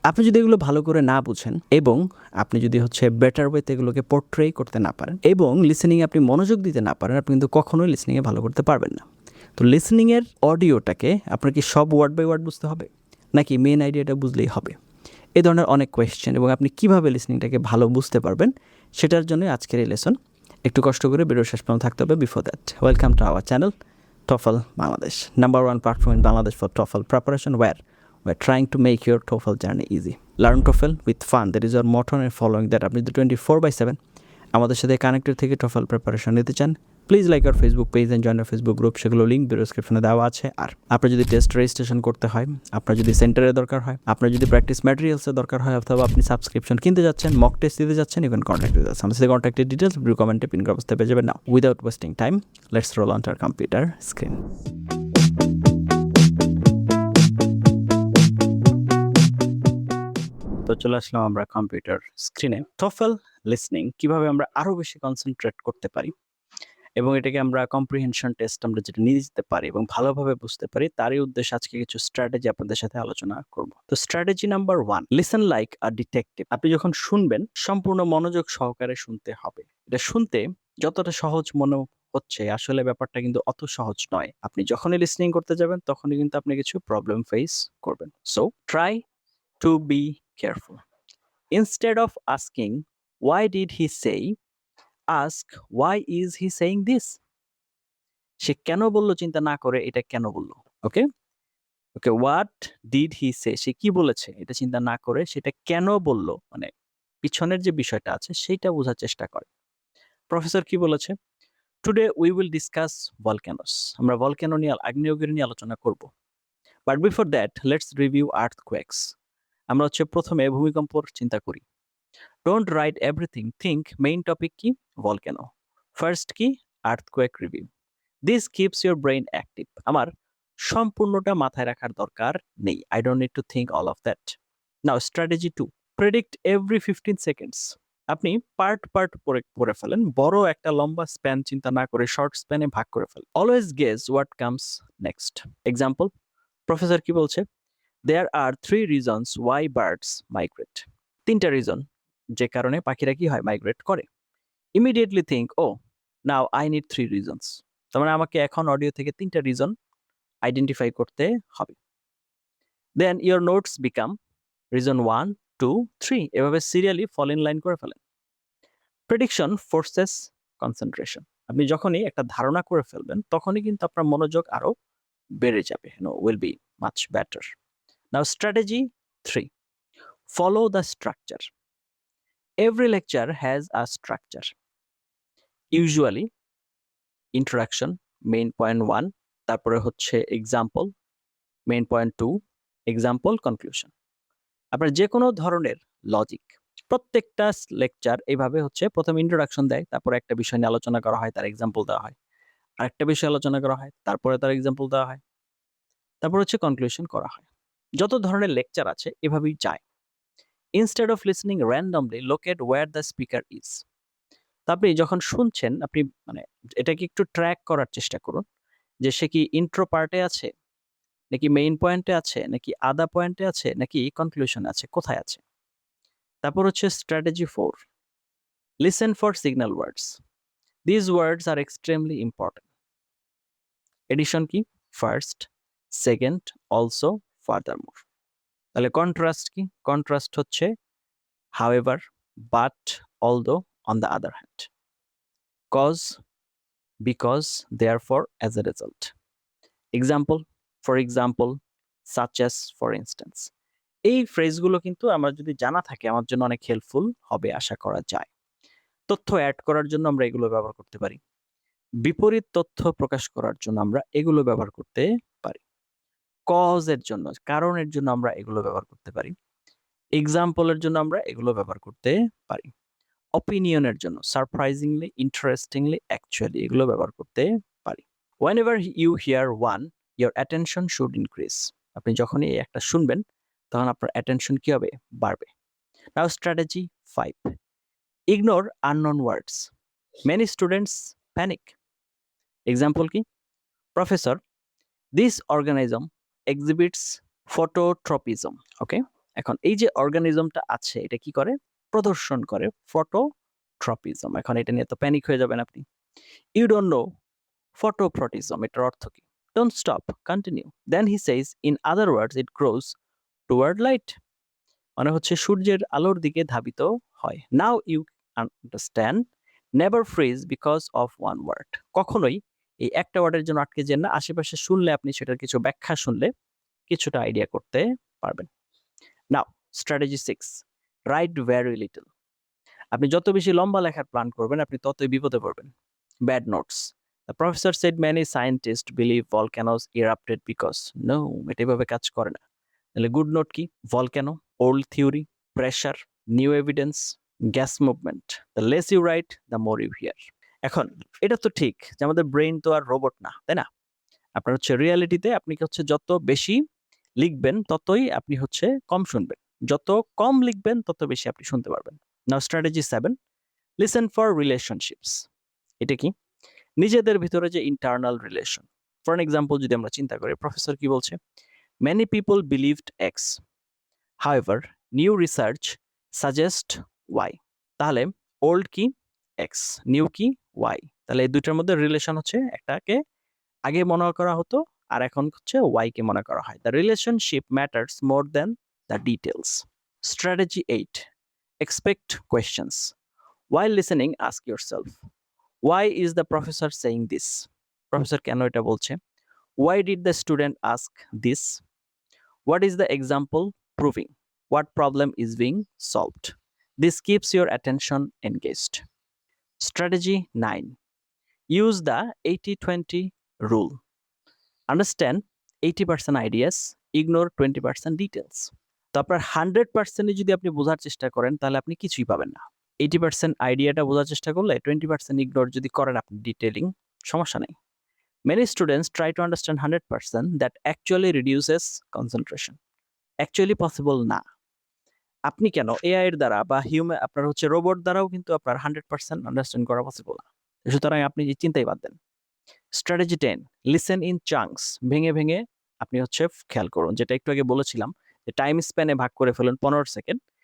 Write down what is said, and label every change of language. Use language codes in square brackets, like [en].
[bn] আপনি যদি এগুলো ভালো করে না বুঝেন এবং আপনি যদি বেটার ওয়েতে এগুলোকে পোর্ট্রে করতে না পারেন এবং লিসনিংয়ে আপনি মনোযোগ দিতে না পারেন, আপনি কিন্তু কখনোই লিসনিংয়ে ভালো করতে পারবেন না। তো লিসনিংয়ের অডিওটাকে আপনার কি সব ওয়ার্ড বাই ওয়ার্ড বুঝতে হবে, নাকি মেন আইডিয়াটা বুঝলেই হবে? এই ধরনের অনেক কোয়েশ্চেন, এবং আপনি কীভাবে লিসনিংটাকে ভালো বুঝতে পারবেন সেটার জন্য আজকের এই লেসন। একটু কষ্ট করে ভিডিও শেষ পর্যন্ত থাকতে হবে। [en] Before that, welcome to our channel TOEFL Bangladesh, number one platform in Bangladesh for TOEFL preparation, where we're trying to make your TOEFL journey easy. Learn TOEFL with fun, that is our motto, and following that [bn] আপনি 24/7 আমাদের সাথে connected থেকে TOEFL preparation নিতে চান, please like আর Facebook page and join আর Facebook group, সেগুলো link ডিসক্রিপশনে দেওয়া আছে। আর আপনার যদি টেস্ট রেজিস্ট্রেশন করতে হয়, আপনার যদি সেন্টারে দরকার হয়, আপনার যদি প্র্যাকটিস ম্যাটেরিয়ালসের দরকার হয়, অথবা আপনি সাবস্ক্রিপশন কিনতে যাচ্ছেন, মক টেস্ট দিতে যাচ্ছেন, ইভেন কন্ট্যাক্ট দিতে যাচ্ছেন, আমাদের সাথে কন্ট্যাক্টের ডিটেলস ভিডিও কমেন্টে পিন করা অবস্থায় পেয়ে যাবেন। [en] Now without wasting time, let's roll on to our computer screen. [bn] তো চলে আসলাম আমরা কম্পিউটার স্ক্রিনে। TOEFL লিসনিং কিভাবে আমরা আরো বেশি কনসেন্ট্রেট করতে পারি এবং এটাকে আমরা কম্প্রিহেনশন টেস্ট আমরা যেটা নিয়ে যেতে পারি এবং ভালোভাবে বুঝতে পারি, তারই উদ্দেশ্যে আজকে কিছু স্ট্র্যাটেজি আপনাদের সাথে আলোচনা করব। তো স্ট্র্যাটেজি নাম্বার 1, [en] Listen like a detective. [bn] আপনি যখন শুনবেন, সম্পূর্ণ মনোযোগ সহকারে শুনতে হবে। এটা শুনতে যতটা সহজ মনে হচ্ছে, আসলে ব্যাপারটা কিন্তু অত সহজ নয়। আপনি যখনই লিসনিং করতে যাবেন, তখনই কিন্তু আপনি কিছু প্রবলেম ফেস করবেন। [en] So try to be careful. Instead of asking, why did he say, ask, why is he saying this? [bn] সে কেন বলল চিন্তা না করে এটা কেন বলল। [en] okay okay what did he say, [bn] সে কি বলেছে এটা চিন্তা না করে সেটা কেন বলল, মানে পিছনের যে বিষয়টা আছে সেইটা বোঝার চেষ্টা করে। প্রফেসর কি বলেছে? [en] Today we will discuss volcanoes. [bn] আমরা ভলক্যানো নিয়ে, আগ্নেয়গিরি নিয়ে আলোচনা করব। [en] But before that let's review earthquakes. [bn] আমরা প্রথমে ভূমিকম্পর চিন্তা করি। [en] Don't write everything. Think main topic [bn] কি? [en] Volcano. First কি? Earthquake review. This keeps your brain active. [bn] আমার সম্পূর্ণটা মাথায় রাখার দরকার নেই। [en] I don't need to think all of that. Now strategy 2. Predict every 15 seconds. [bn] আপনি পার্ট পড়ে ফেলেন। বড় একটা লম্বা স্প্যান চিন্তা না করে শর্ট স্প্যানে ভাগ করে ফেলেন। [en] Always guess what comes next. [bn] Example, professor কি বলছে? [en] There are 3 reasons why birds migrate. [bn] 3টা রিজন যে কারণে পাখিরা কি হয়, মাইগ্রেট করে। [en] Immediately think, oh now I need 3 reasons. [bn] তার মানে আমাকে এখন অডিও থেকে 3টা রিজন আইডেন্টিফাই করতে হবে। [en] then your notes become reason 1, 2, 3, [bn] এভাবে [en] Serially fall in line করে ফেলেন। Prediction forces concentration. [bn] আপনি যখনই একটা ধারণা করে ফেলবেন, তখনই কিন্তু আপনার মনোযোগ আরো বেড়ে যাবে, [en] Will be much better. Now strategy 3, follow the structure. Every lecture has a structure. Usually, introduction, main point 1, [bn] তারপরে [en] example, main point 2, example, conclusion. [bn] আপনার যে কোনো ধরনের লজিক, প্রত্যেকটা লেকচার এইভাবে প্রথম ইন্ট্রোডাকশন দেয়, তারপরে একটা বিষয় নিয়ে আলোচনা করা হয়, তার এক্সাম্পল দেওয়া হয়, আরেকটা বিষয় আলোচনা করা হয়, তারপরে তার এক্সাম্পল দেওয়া হয়, তারপর কনক্লুশন করা হয়। যত ধরনের লেকচার আছে এভাবেই যায়। [en] Instead of listening randomly, look at where the speaker is. [bn] আপনি যখন শুনছেন, আপনি এটাকে একটু ট্র্যাক করার চেষ্টা করুন যে সে কি ইন্ট্রো পার্টে আছে, নাকি মেইন পয়েন্টে আছে, নাকি আদা পয়েন্টে আছে, নাকি কনক্লুশন আছে, কোথায় আছে। [en] তারপর strategy 4, listen for signal words. This words are extremely important. [bn] Addition কি? [en] First, second, also, furthermore. [bn] তাহলে কন্ট্রাস্ট কি? [en] Contrast however, but, although, on the other hand. Cause, because, therefore, as a result. Example, for example, such as, for instance. [bn] এই ফ্রেজগুলো কিন্তু আমার যদি জানা থাকে, আমার জন্য অনেক হেল্পফুল হবে আশা করা যায়। তথ্য অ্যাড করার জন্য আমরা এগুলো ব্যবহার করতে পারি। বিপরীত তথ্য প্রকাশ করার জন্য আমরা এগুলো ব্যবহার করতে পারি। কজের জন্য, কারণের জন্য আমরা এগুলো ব্যবহার করতে পারি। এক্সাম্পলের জন্য আমরা এগুলো ব্যবহার করতে পারি। অপিনিয়নের জন্য, সারপ্রাইজিংলি, ইন্টারেস্টিংলি, অ্যাকচুয়ালি, এগুলো ব্যবহার করতে পারি। [en] Whenever you hear one, your attention should increase. [bn] আপনি যখনই একটা শুনবেন, তখন আপনার অ্যাটেনশন কি হবে? বাড়বে। [en] Now strategy 5, ignore unknown words. Many students panic. Example [bn] কি? [en] Professor, this organism exhibits phototropism. [bn] ওকে, এখন এই যে অর্গানিজমটা আছে এটা কি করে? প্রদর্শন করে ফটোট্রপিজম। এখন এটা নিয়ে তো প্যানিক হয়ে যাবেন আপনি। [en] you don't know phototropism, [bn] এটার অর্থ কি? [en] Don't stop, continue. Then he says, in other words, it grows toward light. [bn] মানে হচ্ছে সূর্যের আলোর দিকে ধাবিত হয়। [en] Now you understand, never freeze because of one word. [bn] কখনোই এই একটা ওয়ার্ডের জন্য আটকে যান না। আশেপাশে শুনলে আপনি সেটার কিছু ব্যাখ্যা শুনলে কিছুটা আইডিয়া করতে পারবেন। [en] Now, strategy 6. Write very little. [bn] আপনি যত বেশি লম্বা লেখার প্ল্যান করবেন আপনি ততই বিপদে পড়বেন। [en] Bad notes. The professor said many scientists believe volcanoes erupted because. No, [bn] এটা এভাবে কাজ করে না। তাহলে গুড নোট কি? [en] Volcano, old theory, pressure, new evidence, gas movement. The less you write, the more you hear. [bn] এখন এটা তো ঠিক যে আমাদের ব্রেইন তো আর রোবট না, তাই না? আপনার হচ্ছে রিয়ালিটিতে আপনি হচ্ছে যত বেশি লিখবেন ততই আপনি হচ্ছে কম শুনবেন। যত কম লিখবেন তত বেশি আপনি শুনতে পারবেন। [en] Now strategy 7. Listen for relationships. এটা কি? [bn] নিজেদের ভিতরে যে internal relation. For an example যদি আমরা চিন্তা করি, প্রফেসর কি বলছে? [en] Many people believed X. However, new research suggests Y. [bn] তাহলে ওল্ড কি? X, নিউ কি? Y. তাহলে এই দুইটার মধ্যে রিলেশন হচ্ছে একটাকে আগে মনে করা হতো আর এখন হচ্ছে Y কে মনে করা হয়। [en] The relationship matters more than the details. Strategy 8. Expect questions. While listening, ask yourself, why is the professor saying this? [bn] Professor কেন এটা বলছে? [en] Why did the student ask this? What is the example proving? What problem is being solved? This keeps your attention engaged. Strategy 9. Use the 80-20 rule. Understand 80% ideas, ignore 20% details. [bn] তো আপনার 100% যদি আপনি বোঝার চেষ্টা করেন তাহলে আপনি কিছুই পাবেন না। 80% আইডিয়াটা বোঝার চেষ্টা করলে 20% ইগনোর যদি করেন আপনি ডিটেইলিং, সমস্যা নেই। [en] Many students try to understand 100%, that actually reduces concentration. Actually possible [bn] না। আপনি কেন এআই এর দ্বারা বা আপনার হচ্ছে রোবট দ্বারাও কিন্তু আপনার 100% আন্ডারস্ট্যান্ড করা পসিবল না। সুতরাং আপনি যে চিন্তাই বাদ দেন। [en] Strategy 10. Listen in chunks. [bn] ভেঙে ভেঙে আপনি হচ্ছে খেয়াল করুন, যেটা একটু আগে বলেছিলাম যে টাইম স্প্যানে ভাগ করে ফেলুন 15 সেকেন্ড।